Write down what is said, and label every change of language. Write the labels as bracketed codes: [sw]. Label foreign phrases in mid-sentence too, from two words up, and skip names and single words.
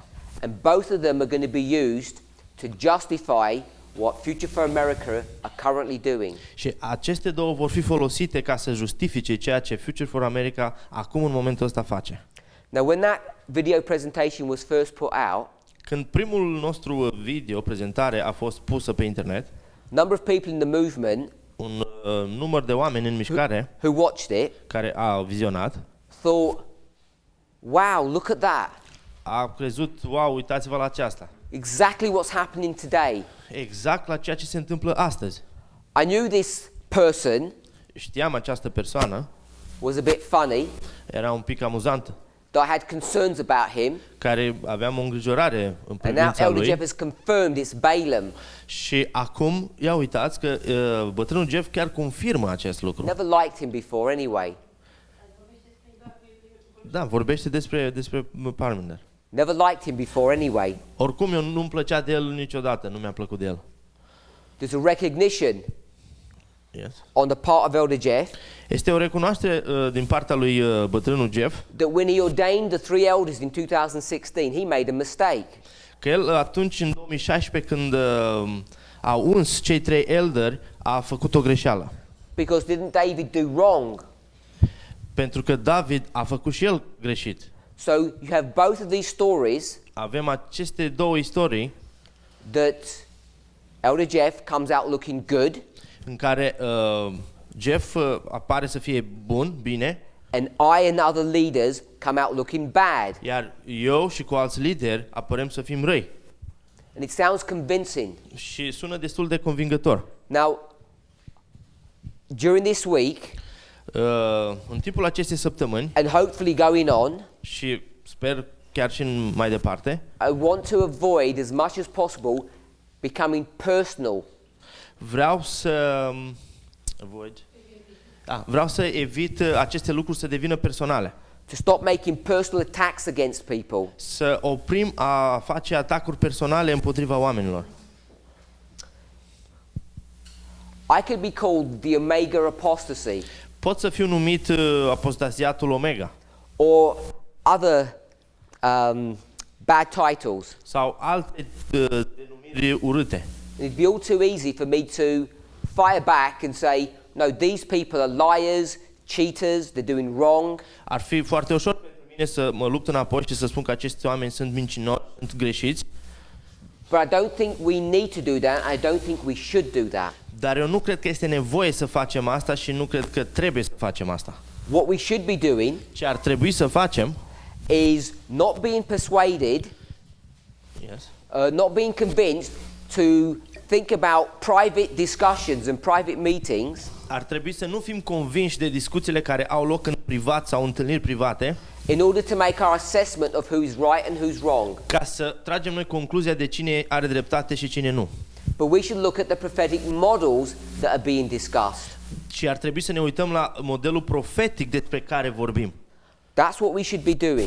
[en] And both of them are going to be used to justify what Future for America are currently doing. [ro] Și aceste două vor fi folosite ca să justifice ceea ce Future for America acum în momentul ăsta face. [en] Now, when that video presentation was first put out, [ro] Când primul nostru video, prezentare, a fost pusă pe internet, [en] number of people in the movement [ro] un număr de oameni în mișcare [en] who watched it [ro] care a vizionat [en] thought, wow, look at that. [ro] a crezut, wow, uitați-vă la aceasta. [en] Exactly what's happening today. [ro] Exact la ceea ce se întâmplă astăzi. [en] I knew this person [ro] Știam această persoană, [en] was a bit funny, [ro] era un pic amuzantă, [en] that I had concerns about him, [ro] care aveam o îngrijorare în [en] and now [ro] privința Elder lui. [en] Jeff has confirmed it's Balaam. [ro] Și acum, ia uitați că bătrânul Jeff chiar confirmă acest lucru. [en] Never liked him before anyway. [ro] Da, vorbește despre Parminder. [en] Never liked him before anyway. [ro] Oricum, eu nu-mi plăcea de el niciodată, nu mi-a plăcut de el. [en] There's a recognition Yes. on the part of Elder Jeff [ro] Este o recunoaștere din partea lui bătrânul Jeff [en] that when he ordained the 3 elders in 2016, he made a mistake. [ro] că el atunci în 2016 când a uns cei 3 elderi a făcut o greșeală. [en] Because didn't David do wrong? [ro] Pentru că David a făcut și el greșit. [en] So you have both of these stories [ro] Avem aceste două istorii [en] that Elder Jeff comes out looking good, [ro] în care Jeff apare să fie bun, bine, [en] and I and other leaders come out looking bad. [ro] iar eu și cu alți lideri apărăm să fim răi. [en] And it sounds convincing. [ro] Și sună destul de convingător. [en] Now, during this week, [ro] În timpul acestei săptămâni [en] and hopefully going on, [ro] și sper chiar și mai departe, [en] I want to avoid as much as possible becoming personal. [ro] vreau să vreau să evit aceste lucruri să devină personale. [en] To stop making personal attacks against people. [ro] Să oprim a face atacuri personale împotriva oamenilor. [en] I could be called the Omega apostasy [ro] Pot să fiu numit apostasiatul Omega [en] or other bad titles. [ro] sau alte denumiri urâte. [en] It'd be all too easy for me to fire back and say, no, these people are liars, cheaters, they're doing wrong. [ro] Ar fi foarte ușor pentru mine să mă lupt înapoi și să spun că acești oameni sunt mincinoși, sunt greșiți, [en] But I don't think we need to do that. I don't think we should do that. [ro] dar eu nu cred că este nevoie să facem asta și nu cred că trebuie să facem asta. [en] What we should be doing [ro] Ce ar trebui să facem, [en] is not being persuaded, yes, not being convinced to think about private discussions and private meetings [ro] ar trebui să nu fim convinși de discuțiile care au loc în privat sau întâlniri private, [en] in order to make our assessment of who's right and who's wrong. [ro] ca să tragem noi concluzia de cine are dreptate și cine nu. [en] But we should look at the prophetic models that are being discussed. [ro] Și ar trebui să ne uităm la modelul profetic despre care vorbim. [en] That's what we should be doing.